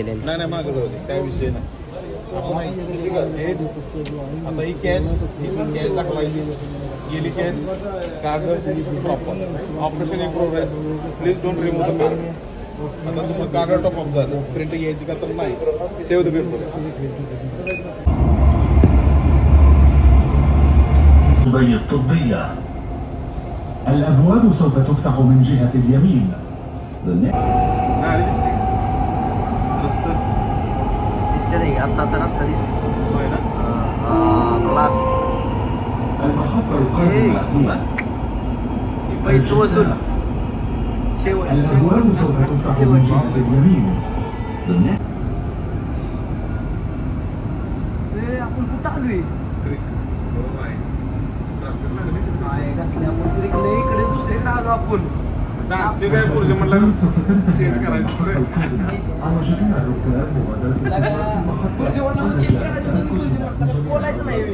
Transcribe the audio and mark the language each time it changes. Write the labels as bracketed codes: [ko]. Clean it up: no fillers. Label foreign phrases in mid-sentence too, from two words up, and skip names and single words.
[mr] नाही मागं जाऊ दे त्या विषय नाही. आता ही कॅश कॅश दाखवायची. गेली कॅश कागद प्रॉपर. [en] operation in progress. please don't remove the card. [mr] आता तुम्हाला कार्ड टॉप अप झालं. प्रिंट घ्यायची का तर नाही. [en] save the paper. [ar] الطبية الأبواب سوف تفتح من جهة اليمين. المحطة القادمة [mr] पैसे वसूल. [ar] الأبواب سوف تفتح من جهة اليمين. [mr] आपण कुठं आलोय? इकडे दुसरीकडे आलो आपण. सांगतो काय पुरुष म्हणलं चेंज करायचं. बोलायचं नाही.